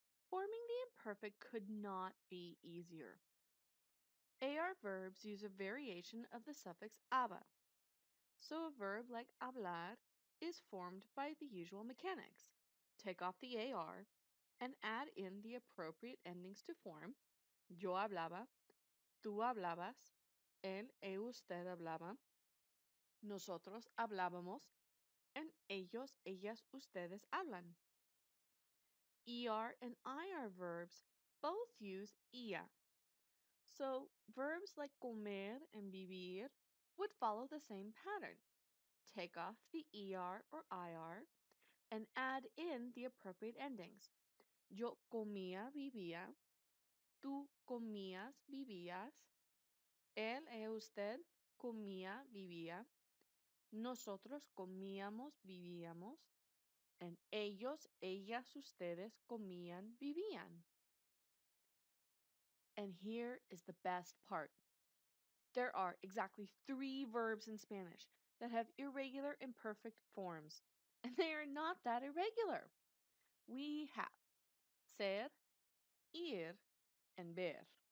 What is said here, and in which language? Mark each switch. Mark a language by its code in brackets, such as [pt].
[en] Forming the imperfect could not be easier. AR verbs use a variation of the suffix aba. So a verb like hablar is formed by the usual mechanics. Take off the AR and add in the appropriate endings to form. [es] Yo hablaba, tú hablabas, él y usted hablaban, nosotros hablábamos, and ellos, ellas, ustedes hablan. [en] ER and IR verbs both use ia. So verbs like comer and vivir would follow the same pattern. Take off the ER or IR and add in the appropriate endings. [es] Yo comía, vivía. Tú comías, vivías. Él y usted comía, vivía. Nosotros comíamos, vivíamos. And ellos, ellas, ustedes comían, vivían. [en] And here is the best part. There are exactly 3 verbs in Spanish that have irregular imperfect forms, and they are not that irregular. We have ser, ir, and ver.